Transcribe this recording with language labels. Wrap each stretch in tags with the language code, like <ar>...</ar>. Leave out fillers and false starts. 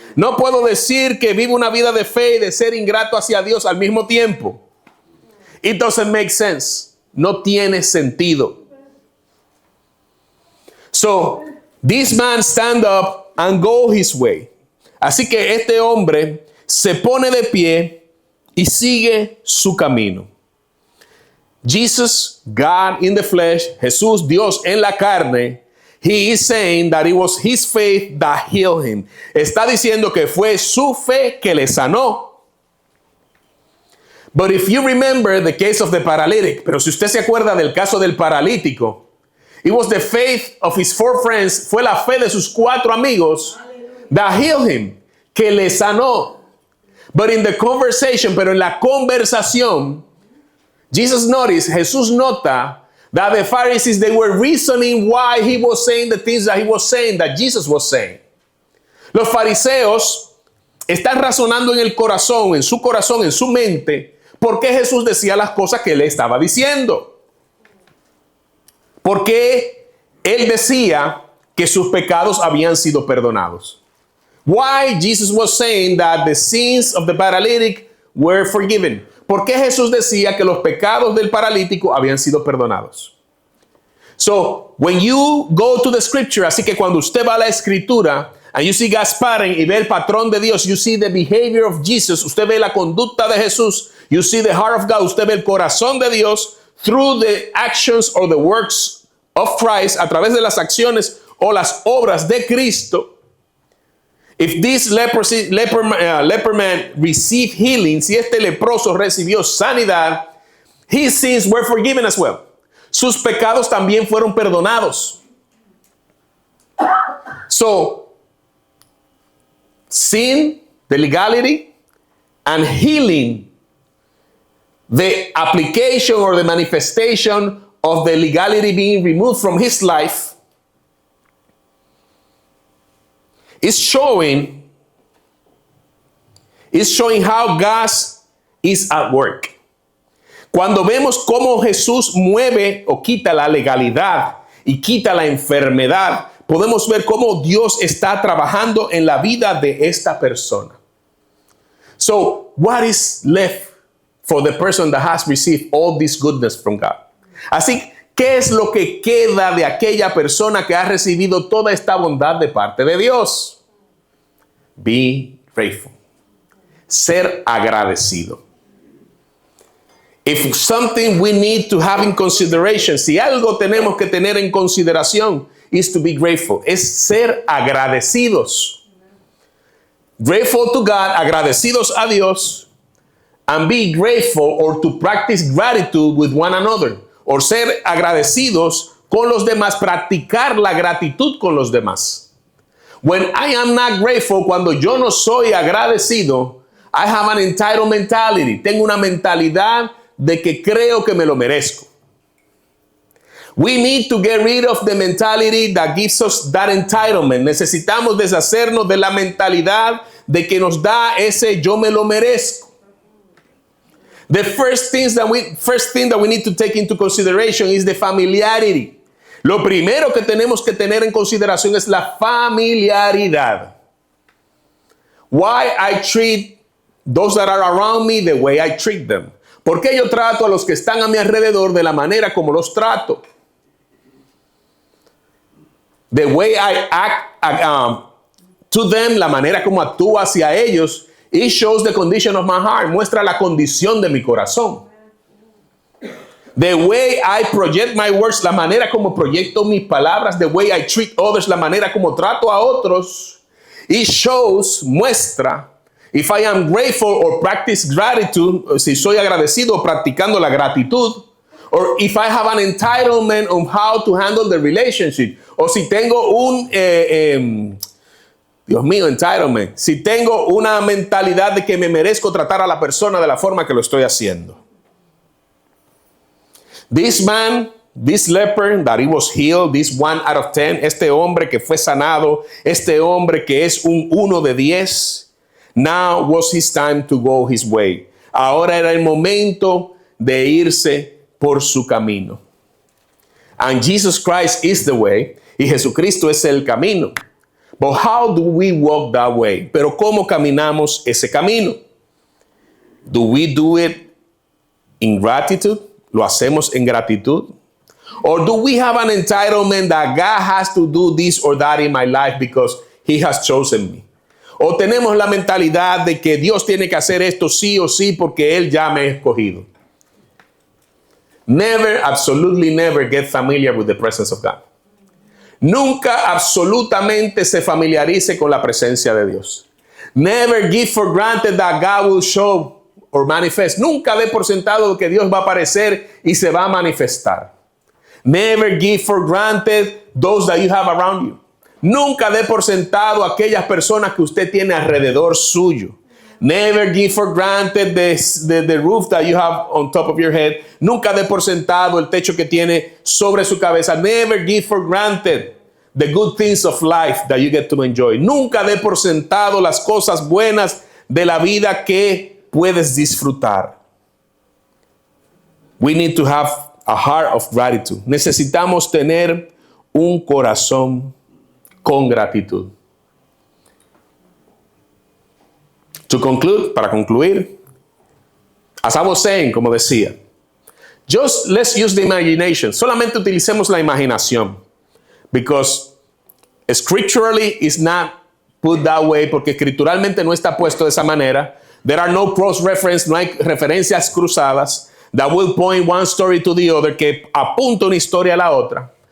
<es>No puedo decir que vivo una vida de fe y de ser ingrato hacia Dios al mismo tiempo.</es> <en>It doesn't make sense.</en> <es>No tiene sentido.</es> <en>So, this man stand up and go his way.</en> <es>Así que este hombre se pone de pie y sigue su camino.</es> <en>Jesus, God in the flesh,</en> <es>Jesús, Dios en la carne,</es> <en>he is saying that it was his faith that healed him.</en> <es>Está diciendo que fue su fe que le sanó.</es> <en>But if you remember the case of the paralytic,</en> <es>pero si usted se acuerda del caso del paralítico,</es> <en>it was the faith of his 4 friends,</en> <es>fue la fe de sus 4 amigos</es> <en>that healed him,</en> <es>que le sanó.</es> <en>But in the conversation,</en> <es>pero en la conversación, Jesús nota</es> <en>that the Pharisees, they were reasoning why he was saying the things that he was saying, that Jesus was saying.</en> <es>Los fariseos están razonando en el corazón, en su mente, por qué Jesús decía las cosas que él estaba diciendo. ¿Por qué él decía que sus pecados habían sido perdonados?</es> <en>Why Jesus was saying that the sins of the paralytic were forgiven.</en> <es>¿Por qué Jesús decía que los pecados del paralítico habían sido perdonados?</es> <en>So, when you go to the scripture,</en> <es>así que cuando usted va a la escritura,</es> <en>and you see God's pattern</en> <es>y ve el patrón de Dios,</es> <en>you see the behavior of Jesus,</en> <es>usted ve la conducta de Jesús,</es> <en>you see the heart of God,</en> <es>usted ve el corazón de Dios</es> <en>through the actions or the works of Christ,</en> <es>a través de las acciones o las obras de Cristo.</es> <en>If this leper man received healing,</en> <es>si este leproso recibió sanidad,</es> <en>his sins were forgiven as well.</en> <es>Sus pecados también fueron perdonados.</es> <en>So, sin, the legality, and healing, the application or the manifestation of the legality being removed from his life, is showing how God is at work.</en> <es>Cuando vemos cómo Jesús mueve o quita la legalidad y quita la enfermedad, podemos ver cómo Dios está trabajando en la vida de esta persona.</es> <en>So, what is left for the person that has received all this goodness from God?</en> <es>Así, ¿qué es lo que queda de aquella persona que ha recibido toda esta bondad de parte de Dios?</es> <en>Be grateful.</en> <es>Ser agradecido.</es> <en>If something we need to have in consideration,</en> <es>si algo tenemos que tener en consideración,</es> <en>is to be grateful.</en> <es>Es ser agradecidos.</es> <en>Grateful to God,</en> <es>agradecidos a Dios,</es> <en>and be grateful or to practice gratitude with one another.</en> <es>O ser agradecidos con los demás, practicar la gratitud con los demás.</es> <en>When I am not grateful,</en> <es>cuando yo no soy agradecido,</es> <en>I have an entitled mentality.</en> <es>Tengo una mentalidad de que creo que me lo merezco.</es> <en>We need to get rid of the mentality that gives us that entitlement.</en> <es>Necesitamos deshacernos de la mentalidad de que nos da ese yo me lo merezco.</es> <en>The first thing that we need to take into consideration is the familiarity.</en> <es>Lo primero que tenemos que tener en consideración es la familiaridad.</es> <en>Why I treat those that are around me the way I treat them.</en> <es>¿Por qué yo trato a los que están a mi alrededor de la manera como los trato?</es> <en>The way I act to them,</en> <es>la manera como actúo hacia ellos,</es> <en>it shows the condition of my heart.</en> <es>Muestra la condición de mi corazón.</es> <en>The way I project my words,</en> <es>la manera como proyecto mis palabras,</es> <en>the way I treat others,</en> <es>la manera como trato a otros,</es> <en>it shows,</en> <es>muestra,</es> <en>if I am grateful or practice gratitude,</en> <es>si soy agradecido practicando la gratitud, or if I have an entitlement on how to handle the relationship, o si tengo un, Dios mío, entitlement, si tengo una mentalidad de que me merezco tratar a la persona de la forma que lo estoy haciendo.</es> <en>This man, this leper that he was healed, this 1 out of 10,</en> <es>este hombre que fue sanado, este hombre que es un 1 de 10,</es> <en>now was his time to go his way.</en> <es>Ahora era el momento de irse por su camino.</es> <en>And Jesus Christ is the way,</en> <es>y Jesucristo es el camino.</es> <en>But how do we walk that way?</en> <es>Pero ¿cómo caminamos ese camino?</es> <en>Do we do it in gratitude?</en> <es>¿Lo hacemos en gratitud?</es> <en>Or do we have an entitlement that God has to do this or that in my life because He has chosen me?</en> <es>O tenemos la mentalidad de que Dios tiene que hacer esto sí o sí porque Él ya me ha escogido.</es> <en>Never, absolutely never get familiar with the presence of God.</en> <es>Nunca absolutamente se familiarice con la presencia de Dios.</es> <en>Never give for granted that God will show or manifest.</en> <es>Nunca dé por sentado que Dios va a aparecer y se va a manifestar.</es> <en>Never give for granted those that you have around you.</en> <es>Nunca dé por sentado aquellas personas que usted tiene alrededor suyo.</es> <en>Never give for granted the roof that you have on top of your head.</en> <es>Nunca dé por sentado el techo que tiene sobre su cabeza.</es> <en>Never give for granted the good things of life that you get to enjoy.</en> <es>Nunca dé por sentado las cosas buenas de la vida que puedes disfrutar.</es> <en>We need to have a heart of gratitude.</en> <es>Necesitamos tener un corazón con gratitud.</es> <en>To conclude,</en> <es>para concluir,</es> <en>as I was saying,</en> <es>como decía,</es> <en>just let's use the imagination.</en> <es>Solamente utilicemos la imaginación.</es> <en>Because scripturally is not put that way,</en> <es>porque escrituralmente no está puesto de esa manera.</es> <en>There are no cross-reference,</en> <es>no hay referencias cruzadas</es> <en>that will point one story to the other,</en> <es>que apunta una historia a la otra.</es>